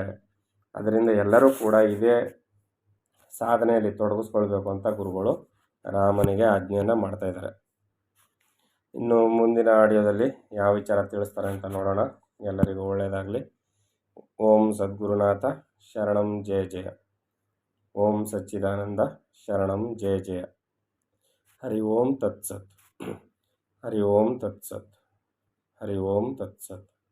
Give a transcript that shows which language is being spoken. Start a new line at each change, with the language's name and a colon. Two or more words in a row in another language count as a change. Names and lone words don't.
Kannada: ಅದರಿಂದ ಎಲ್ಲರೂ ಕೂಡ ಇದೇ ಸಾಧನೆಯಲ್ಲಿ ತೊಡಗಿಸ್ಕೊಳ್ಬೇಕು ಅಂತ ಗುರುಗಳು ರಾಮನಿಗೆ ಆಜ್ಞೆಯನ್ನು ಮಾಡ್ತಾಯಿದ್ದಾರೆ. ಇನ್ನು ಮುಂದಿನ ಆಡಿಯೋದಲ್ಲಿ ಯಾವ ವಿಚಾರ ತಿಳಿಸ್ತಾರೆ ಅಂತ ನೋಡೋಣ. ಎಲ್ಲರಿಗೂ ಒಳ್ಳೆಯದಾಗಲಿ.
Sanskrit: ಓಂ ಸದ್ಗುರುನಾಥ ಶರಣಂ ಜಯ ಜಯ. ಓಂ ಸಚ್ಚಿದಾನಂದ ಶರಣಂ ಜಯ ಜಯ. ಹರಿ ಓಂ ತತ್ಸತ್. ಹರಿ ಓಂ ತತ್ಸತ್. ಹರಿ ಓಂ ತತ್ಸತ್.